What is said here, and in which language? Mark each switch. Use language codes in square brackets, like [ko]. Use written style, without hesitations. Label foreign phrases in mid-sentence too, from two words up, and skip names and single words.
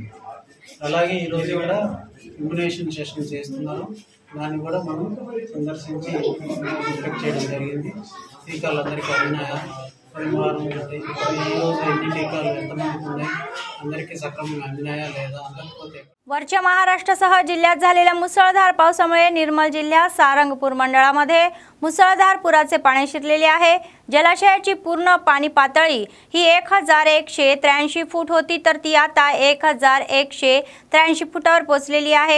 [te] అలాగే ఈరోజు కూడా [en] immunisation session [te] చేస్తున్నారు, దాన్ని కూడా మనం సందర్శించి ఇన్స్పెక్ట్ చేయడం జరిగింది। టీకాలు అందరికీ ఉన్నాయా, ఈ రోజు ఎన్ని టీకాలు ఎంతమందికి ఉన్నాయి, అందరికీ సక్రమంగా అందినాయా లేదా అందకపోతే [mr] वरच्या महाराष्ट्रासह जिल्ह्यात झालेल्या मुसळधार पावसामुळे निर्मल जिल्ह्यात सारंगपूर मंडळामध्ये मुसळधार पुराचे पाणी शिरलेले आहे। जलाशयाची पूर्ण पाणी पातळी ही 1183 फूट होती तर ती आता 1183 फुटावर पोहोचलेली आहे।